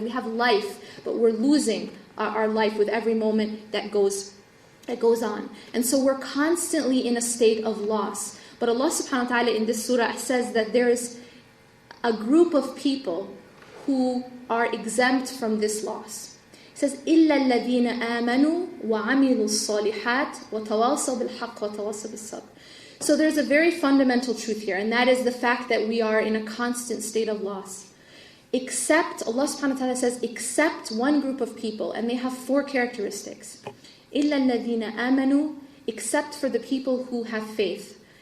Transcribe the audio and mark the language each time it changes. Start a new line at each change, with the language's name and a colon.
English: We have life, but we're losing our life with every moment that goes on. And so we're constantly in a state of loss. But Allah subhanahu wa ta'ala in this surah says that there is a group of people who are exempt from this loss.
Arabic: It says, إِلَّا الَّذِينَ آمَنُوا وَعَمِلُوا الصَّالِحَاتِ وَتَوَاصَوْا بِالْحَقِّ وَتَوَاصَوْا بِالصَّبْرِ.
English: So there's a very fundamental truth here, and that is the fact that we are in a constant state of loss. Except, Allah subhanahu wa ta'ala says, except one group of people, and they have 4 characteristics. إِلَّا الَّذِينَ آمَنُوا, except for the people who have faith.